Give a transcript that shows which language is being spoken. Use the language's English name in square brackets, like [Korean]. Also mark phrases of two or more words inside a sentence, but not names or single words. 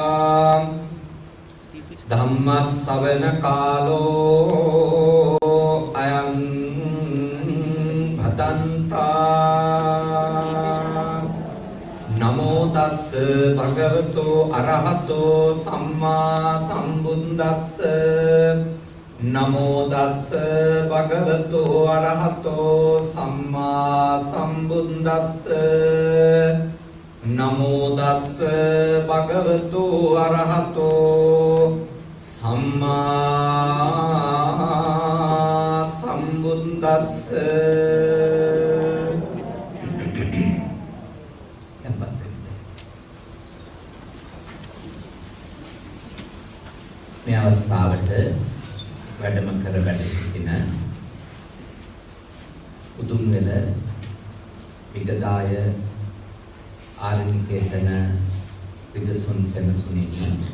[Pali] Dhammasavana kālo ayam badantā Namo tassa bhagavato arahato samma sambuddhassa Namo tassa bhagavato arahato samma sambuddhassa Namo tassa bhagavato arahato samma [Sinhala] sambuddhassa මේ අවස්ථාවට වැඩම කර වැඩ සිටින උතුම්වැල විගදාය ආරණ්‍යකේතන විදසුන් සෙනසුනේනි